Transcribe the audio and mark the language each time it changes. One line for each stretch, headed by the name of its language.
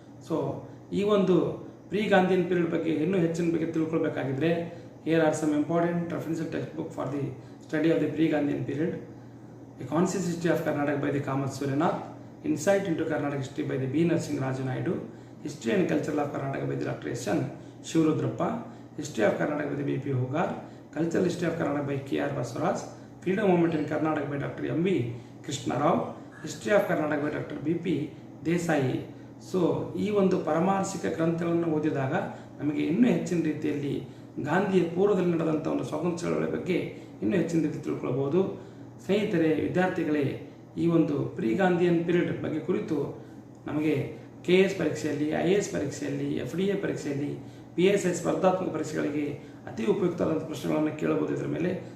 Kannada: So ಈ ಒಂದು pre-Gandhian period ಬಗ್ಗೆ ಇನ್ನೂ ಹೆಚ್ಚಿನ ಬಗ್ಗೆ ತಿಳ್ಕೊಳ್ಬೇಕಾಗಿದ್ರೆ
English: Here are some important reference text book for the study of the pre-Gandhian period. A Conscious History of Karnataka by the Kamath Suryanath, Insight into Karnataka History by the B. Narasimha Naidu, History and Culture of Karnataka by the Dr. S. N. Shivarudrappa, History of Karnataka by the B. P. Hogar, Cultural History of Karnataka by K. R. Basuraj, Freedom Movement in Karnataka by Dr. M. V. Krishna Rao, History of Karnataka by Dr. B. P. Desai.
Kannada: So ಈ ಒಂದು ಪರಮಾರ್ಶಿಕ ಗ್ರಂಥಗಳನ್ನು ಓದಿದಾಗ ನಮಗೆ ಇನ್ನೂ ಹೆಚ್ಚಿನ ರೀತಿಯಲ್ಲಿ ಗಾಂಧಿಯ ಪೂರ್ವದಲ್ಲಿ ನಡೆದಂಥ ಒಂದು ಸ್ವಾತಂತ್ರ್ಯ ಚಳವಳಿ ಬಗ್ಗೆ ಇನ್ನೂ ಹೆಚ್ಚಿನ ರೀತಿ ತಿಳ್ಕೊಳ್ಬೋದು. ಸ್ನೇಹಿತರೆ, ವಿದ್ಯಾರ್ಥಿಗಳೇ, ಈ ಒಂದು ಪ್ರೀ-ಗಾಂಧಿಯನ್ ಪೀರಿಯಡ್ ಬಗ್ಗೆ ಕುರಿತು ನಮಗೆ KS ಪರೀಕ್ಷೆಯಲ್ಲಿ, IAS ಪರೀಕ್ಷೆಯಲ್ಲಿ, FDA ಪರೀಕ್ಷೆಯಲ್ಲಿ, PSI ಸ್ಪರ್ಧಾತ್ಮಕ ಪರೀಕ್ಷೆಗಳಿಗೆ ಅತಿ ಉಪಯುಕ್ತವಾದಂಥ ಪ್ರಶ್ನೆಗಳನ್ನು ಕೇಳಬಹುದು ಇದರ ಮೇಲೆ.